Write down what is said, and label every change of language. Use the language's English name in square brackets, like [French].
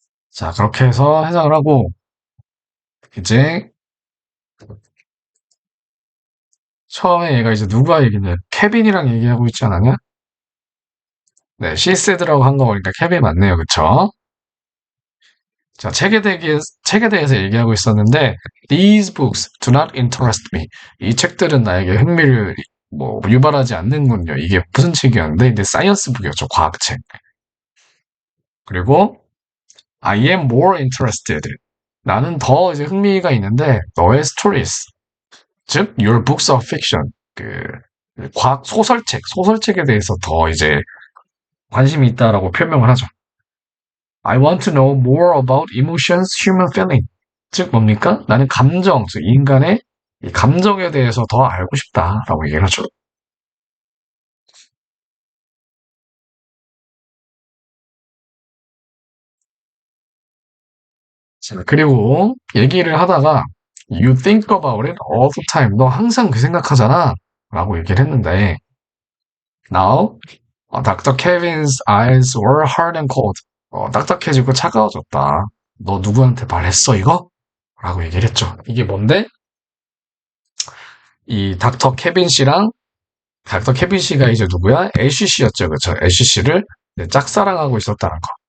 [Korean] 자, 그렇게 해서 해석을 하고, 이제, 처음에 얘가 이제 누구와 얘기냐? 케빈이랑 얘기하고 있지 않았냐? 네, [English] she said [Korean] 라고 한 거 보니까 케빈 맞네요. 그쵸? 자, 책에 대해서 얘기하고 있었는데, [English] these books do not interest me. [Korean] 이 책들은 나에게 흥미를 유발하지 않는군요. 이게 무슨 책이었는데, 근데 사이언스 북이었죠. 과학책. 그리고 [English] I am more interested. [Korean] 나는 더 이제 흥미가 있는데, 너의 stories. 즉, [English] your books of fiction. [Korean] 과학 소설책에 대해서 더 이제 관심이 있다라고 표명을 하죠. [English] I want to know more about emotions, human feeling. [Korean] 즉 뭡니까? 나는 감정, 즉 인간의 이 감정에 대해서 더 알고 싶다라고 얘기를 하죠. 자, 그리고 얘기를 하다가 [English] You think about it all the time. [Korean] 너 항상 그 생각하잖아. 라고 얘기를 했는데 [English] Now, Dr. Kevin's eyes were hard and cold. [Korean] 딱딱해지고 차가워졌다. 너 누구한테 말했어, 이거? 라고 얘기를 했죠. 이게 뭔데? 이 닥터 케빈 씨가 이제 누구야? 애쉬 씨였죠. 그쵸? 애쉬 씨를 짝사랑하고 있었다는 거.